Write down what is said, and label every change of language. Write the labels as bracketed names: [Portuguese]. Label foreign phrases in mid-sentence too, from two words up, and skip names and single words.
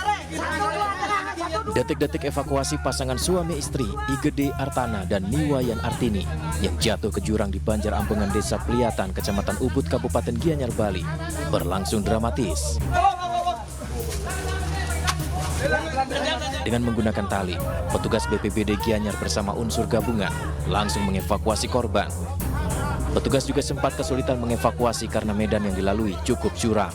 [Indonesian] Detik-detik evakuasi pasangan suami istri Igede Artana dan Niwayan Artini yang jatuh ke jurang di Banjar Ampengan Desa Pliatan, Kecamatan Ubud, Kabupaten Gianyar, Bali, berlangsung dramatis. Dengan menggunakan tali, petugas BPBD Gianyar bersama unsur gabungan langsung mengevakuasi korban. Petugas juga sempat kesulitan mengevakuasi karena medan yang dilalui cukup curam.